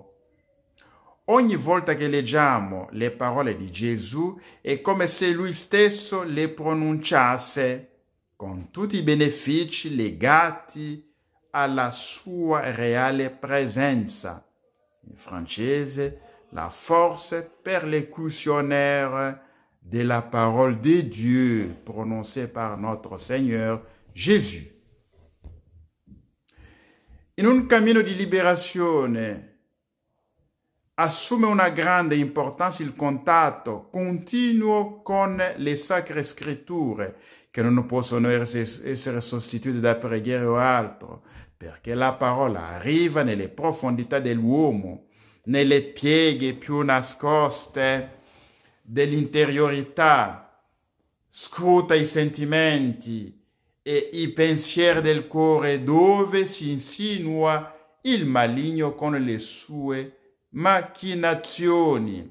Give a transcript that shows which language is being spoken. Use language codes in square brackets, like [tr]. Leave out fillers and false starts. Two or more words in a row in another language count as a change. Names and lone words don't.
[it] Ogni volta che leggiamo le parole di Gesù è come se Lui stesso le pronunciasse, con tutti i benefici legati alla sua reale presenza. In francese, [fr] la force persécutionnaire de la parole de Dieu prononcée par notre Seigneur Jésus. [it] In un cammino di liberazione assume una grande importanza il contatto continuo con le sacre scritture, che non possono essere sostituite da preghiere o altro, perché la parola arriva nelle profondità dell'uomo, nelle pieghe più nascoste dell'interiorità, scruta i sentimenti e i pensieri del cuore, dove si insinua il maligno con le sue macchinazioni.